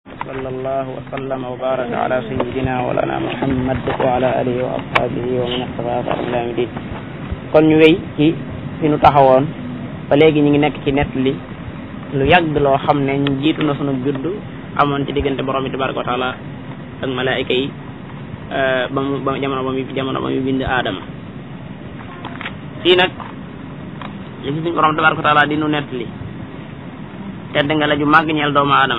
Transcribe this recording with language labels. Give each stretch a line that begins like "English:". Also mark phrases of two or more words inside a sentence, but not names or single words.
Arabic: وصلى الله وسلم وبارك على سيدنا ولنا محمد وعلى آله وأصحابه ومن اقتفى أثرهم إلى يوم الدين.
Wolof: kon ñu wéy ci fi nu taxawoon ba léegi ñu ngi nekk ci nettali lu yàgg loo xam ne ñu jiitu na sunu judd amoon ci diggante borom bi
Arabic: تبارك وتعالى
Wolof: ak malaayika yi ba jamono ba mu bind aadama. fii nag li ci suñu borom
Arabic: تبارك وتعالى
Wolof: di nu nettali tedd nga la ju màgg ñeel doomu aadama.